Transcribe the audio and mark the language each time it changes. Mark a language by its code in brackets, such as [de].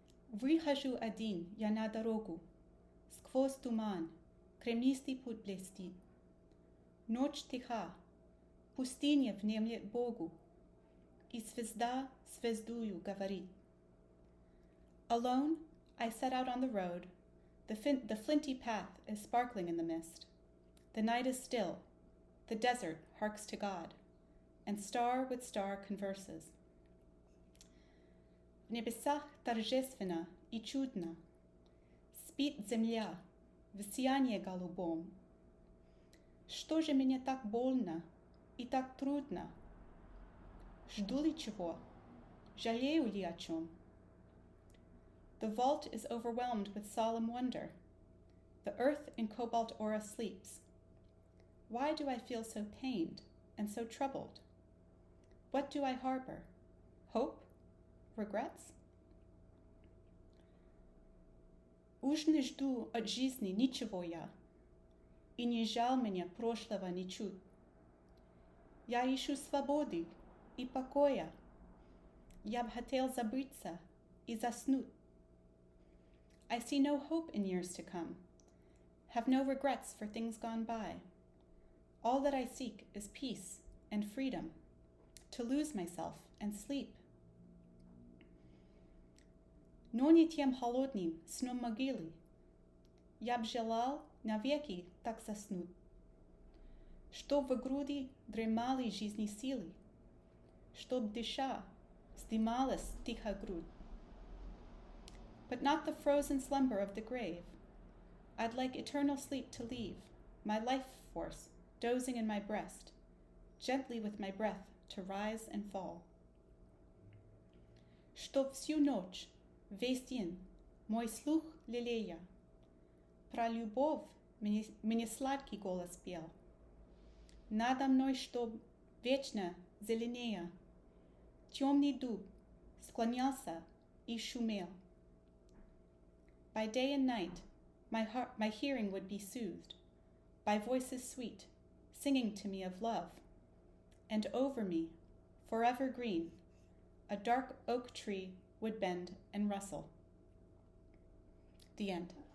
[ru] Выхожу один я на дорогу, сквозь туман, кремнистый путь блестит. Ночь тиха, пустыня внемлет Богу, и звезда звездою говорит. [en] Alone, I set out on the road. The flinty path is sparkling in the mist. The night is still. The desert harks to God, and star with star converses. [ru] В небесах торжественно и чудно спит земля в сиянии голубом. Что же мне так больно и так трудно? Жду ли чего? Жалею ли о чем? [en] The vault is overwhelmed with solemn wonder. The earth in cobalt aura sleeps. Why do I feel so pained and so troubled? What do I harbor? Hope? Regrets? [ru] Уж не жду от жизни ничего я, и не жаль меня прошлого ничуть. Я ищу свободы и покоя. Я б хотел забыться и заснуть. [en] I see no hope in years to come, have no regrets for things gone by. All that I seek is peace and freedom, to lose myself and sleep. [ru] Но не тем холодным сном могилы. Я б желал навеки так заснуть, чтоб в груди дремали жизни силы, чтоб дыша вздымалась тихо грудь. [en] But not the frozen slumber of the grave. I'd like eternal sleep to leave, my life force dozing in my breast, gently with my breath to rise and fall. [ru] Чтоб всю ночь, весь день, мой слух лелея, про любовь мне сладкий голос пел. Надо мной, чтоб вечно зеленея, темный дуб склонялся и шумел. [en] By day and night, my hearing would be soothed by voices sweet, singing to me of love, and over me, forever green, a dark oak tree would bend and rustle. The end.